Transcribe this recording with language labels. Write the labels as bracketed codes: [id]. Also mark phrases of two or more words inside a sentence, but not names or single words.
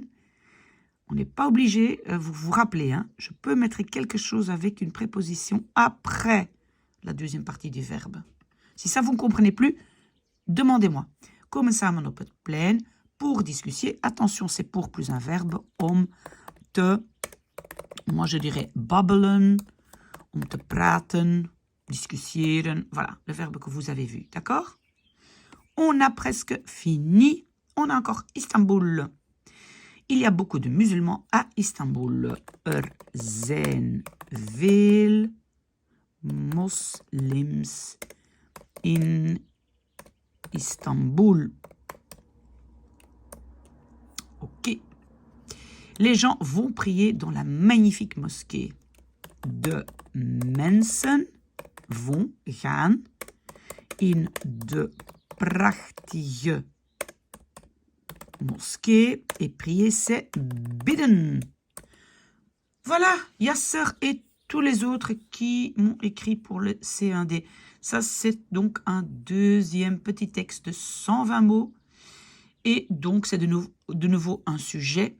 [fr] On n'est pas obligé, vous vous rappelez, hein, je peux mettre quelque chose avec une préposition après la deuxième partie du verbe. Si ça vous ne comprenez plus, demandez-moi. [nl] Komen samen op het plein [fr] pour discuter. Attention, c'est pour plus un verbe. [nl] Om te, [fr] moi je dirais [nl] babbelen, om te praten, discussiëren. [fr] Voilà, le verbe que vous avez vu, d'accord? On a presque fini. On a encore Istanbul. Il y a beaucoup de musulmans à Istanbul. [nl] Zijn veel moslims in Istanbul. [fr] Ok. Les gens vont prier dans la magnifique mosquée. [nl] De mensen vont, gaan, in de prachtige mosquée. [fr] Et prier, c'est bidden. Voilà, Yasser et tous les autres qui m'ont écrit pour le C1D. Ça, c'est donc un deuxième petit texte de 120 mots. Et donc, c'est de nouveau un sujet.